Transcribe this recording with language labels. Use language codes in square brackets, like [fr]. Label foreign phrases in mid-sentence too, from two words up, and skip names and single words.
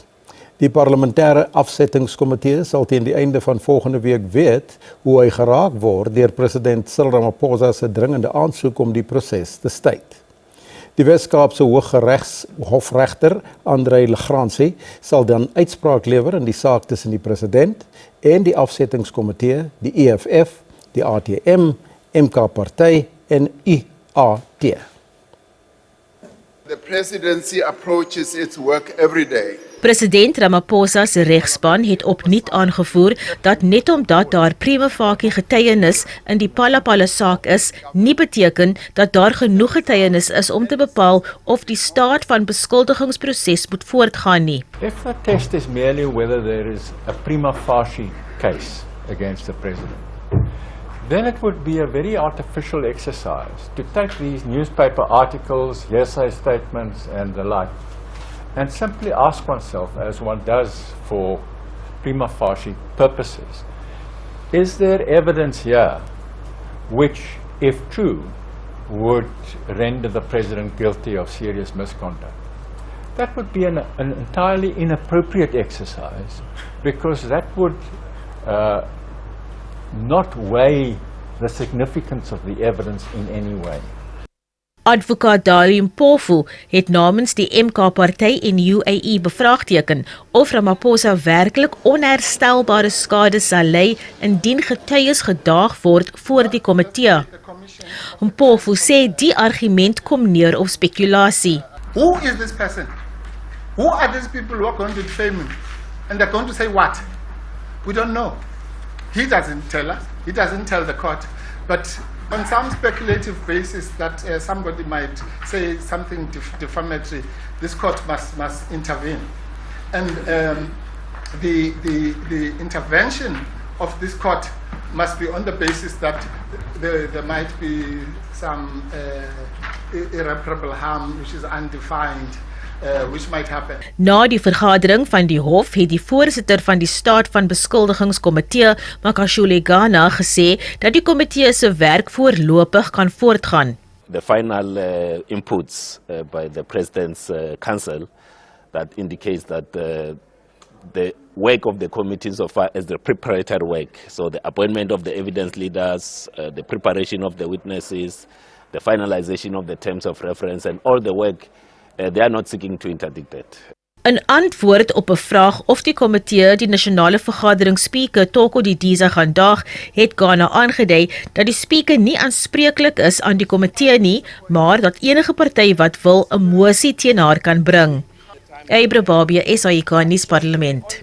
[af] Die parlementêre afsettingskomitee sal teen die einde van volgende week weet hoe hy geraak word deur president Cyril Ramaphosa se dringende aansoek om die proses te staak. Die Wes-Kaapse Hooggeregshofregter André Legrandsie sal dan uitspraak lewer in die saak tussen die president en die afsettingskomitee, die EFF, die ATM, MK-party en IAT. [en] The presidency approaches its work every day. [af] President Ramaphosa se regspan het opnuut aangevoer dat net omdat daar [la] prima facie [af] getuienis in die Phala saak is, nie beteken dat daar genoeg getuienis is om te bepaal of die staat van beskuldigingsproses moet voortgaan nie. [en] If the test is merely whether there is a [la] prima facie [en] case against the president, then it would be a very artificial exercise to take these newspaper articles, hearsay statements and the like, and simply ask oneself, as one does for [la] prima facie [en] purposes, is there evidence here which, if true, would render the president guilty of serious misconduct? That would be an entirely inappropriate exercise, because that would not weigh the significance of the evidence in any way. [af] Advokaat Dali Mpofu het namens die MK-party en UAE bevraagteken of Ramaphosa werklik onherstelbare skade sal ly indien getuies gedaag word voor die komitee. Mpofu sê die argument kom neer op spekulasie. [en] Who is this person? Who are these people who are going to defame him? And they're going to say what? We don't know. He doesn't tell us. He doesn't tell the court. But on some speculative basis that somebody might say something defamatory, this court must intervene. And the intervention of this court must be on the basis that there might be some irreparable harm which is undefined. Which might happen. [af] Na die vergadering van die hof het die voorsitter van die staat van beskuldigingskomitee, Makashule Ghana, gesê dat die komitee se werk voorlopig kan voortgaan. [en] The final inputs by the President's Council that indicates that the work of the committee so far is the preparatory work. So the appointment of the evidence leaders, the preparation of the witnesses, the finalization of the terms of reference and all the work. They are not seeking to interdict it. [af] In antwoord op 'n vraag of die komitee die nasionale vergadering spreker Toko Didiza gaan daag, het Ghana aangedui dat die spreker nie aanspreeklik is aan die komitee nie, maar dat enige party wat wil 'n mosie teen haar kan bring. Ebre Babie, SAIK nuusparlement.